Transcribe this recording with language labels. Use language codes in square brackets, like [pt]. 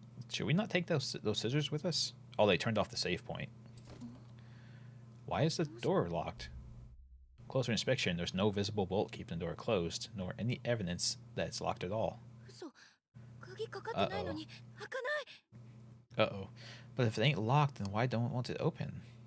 [en] Should we not take those scissors with us? Oh, they turned off the save point. Why is the door locked? Closer inspection, there's no visible bolt keeping the door closed, nor any evidence that it's locked at all. [ja] 嘘。鍵かかってないのに開かない。 [en] Uh-oh. But if it ain't locked, then why don't want it open?